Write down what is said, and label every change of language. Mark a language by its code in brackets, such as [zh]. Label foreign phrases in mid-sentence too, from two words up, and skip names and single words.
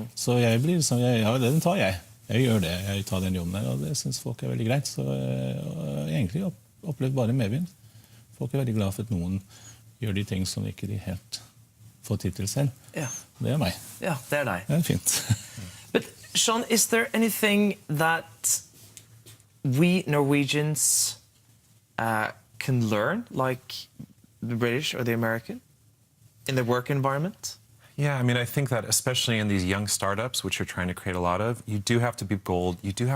[no] Så jeg blir sånn, ja, den tar jeg. Jeg gjør det, jeg tar den jobben der, og det synes folk er veldig greit, så egentlig opplevd bare medvind. Folk er veldig glad for at noen gjør de ting som ikke de helt får tid til selv. Ja. Det er meg. Ja, det er deg. Det er fint. [en] But Sean, is there anything that we Norwegians can learn, like the British or the American, in the work environment? Yeah, I mean, I think that especially in these young startups, which you're trying to create a lot of, you do have to be bold.